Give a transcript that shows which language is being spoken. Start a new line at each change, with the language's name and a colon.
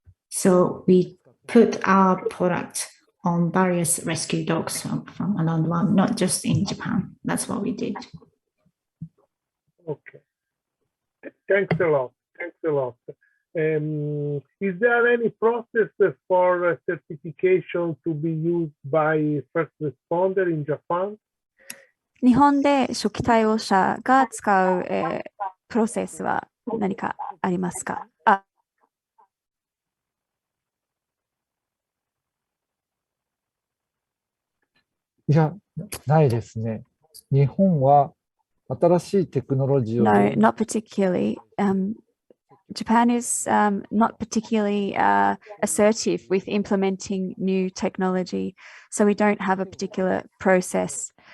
English: So we put our product on various rescue dogs from around the world, not just in Japan. That's what we did. Okay. Thanks a lot. Thanks a lot. Is there any process for certification to be used by first responder in Japan?
Japanese: 日本で初期対応者が使う、プロセスは何かありますか？いや、ないですね。日本は新しいテクノロジーを
English: No, not particularly. Japan is not particularly assertive with implementing new technology, so we don't have a particular process.